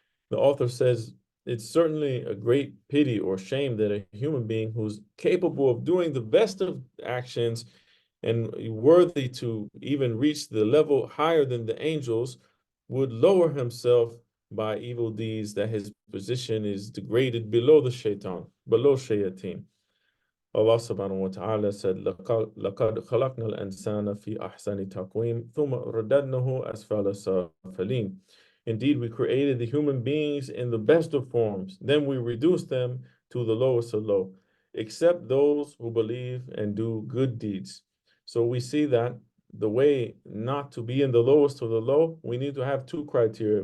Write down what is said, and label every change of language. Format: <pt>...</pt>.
<en>The author says, it's certainly a great pity or shame that a human being who's capable of doing the best of actions and worthy to even reach the level higher than the angels would lower himself by evil deeds, that his position is degraded below the shaitan, below shayateen.</en> <ar>Allah subhanahu wa ta'ala said, لَقَدْ خَلَقْنَا الْإِنسَانَ فِي أَحْسَنِ تَقْوِيمٍ ثُمَّ رَدَدْنَهُ أَسْفَلَ سَافِلِينَ.</ar> <en>Indeed, we created the human beings in the best of forms. Then we reduced them to the lowest of low, except those who believe and do good deeds. So we see that the way not to be in the lowest of the low, we need to have two criteria.</en>